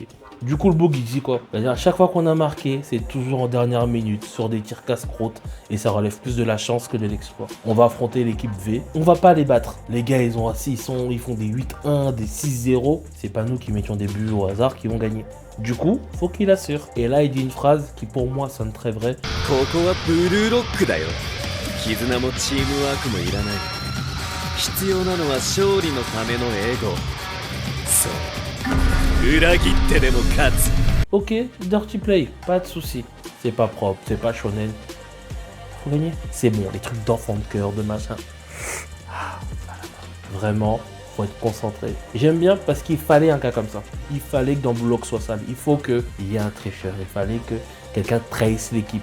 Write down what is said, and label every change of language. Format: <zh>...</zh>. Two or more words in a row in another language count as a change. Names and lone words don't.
<fr>Du coup, le bug il dit quoi? C'est-à-dire à chaque fois qu'on a marqué, c'est toujours en dernière minute sur des tirs casse-croûte et ça relève plus de la chance que de l'exploit. On va affronter l'équipe V, on va pas les battre. Les gars, ils font des 8-1, des 6-0. C'est pas nous qui mettions des buts au hasard qui vont gagner. Du coup, faut qu'il assure. Et là, il dit une phrase qui pour moi sonne très vraie.</fr> <ja>ここはブルーロックだよ。絆もチームワークもいらない。必要なのは勝利のためのエゴ。そう。裏切ってでも勝つ。</ja> <fr>Ok,</fr> <en>dirty play,</en> <fr>pas de souci. C'est pas propre, c'est pas shonen. Faut gagner. C'est bon, les trucs d'enfant de cœur, de machin. Vraiment, faut être concentré. J'aime bien parce qu'il fallait un cas comme ça. Il fallait que dans le bloc soit sale. Il faut qu'il y ait un tricheur. Il fallait que quelqu'un trahisse l'équipe.</fr>